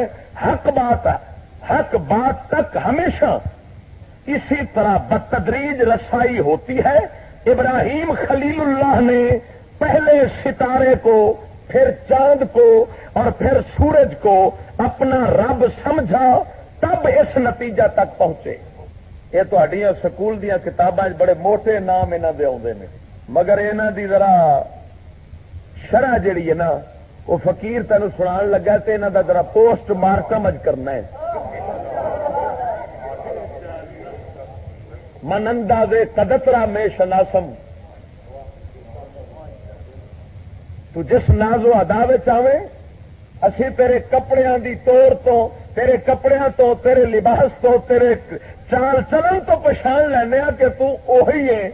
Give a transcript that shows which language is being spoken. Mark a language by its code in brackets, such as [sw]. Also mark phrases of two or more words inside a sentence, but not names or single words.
[ur] حق بات تک ہمیشہ اسی طرح بتدریج رسائی ہوتی ہے۔ ابراہیم خلیل اللہ نے پہلے ستارے کو، پھر چاند کو اور پھر سورج کو اپنا رب سمجھا، تب اس نتیجہ تک پہنچے۔ [pa] یہ تہاڈیاں سکول دیاں کتاباں بڑے موٹے نام انہاں دے آوندے نے، مگر انہاں دی ذرا شرح جڑی ہے نا، وہ فقیر تینوں سنان لگا تے انہاں دا ذرا [en] post mortem [pa] اج کرنا ہے۔ [fa] من انداز قدترا میں شناسم، [pa] تو جس ناز و ادا آویں اسی تیرے کپڑیاں دی توڑ تو، تیرے کپڑیاں تو، تیرے لباس تو، تیرے چال چلن تو پچھان لینے کہ تو اوہی ہے۔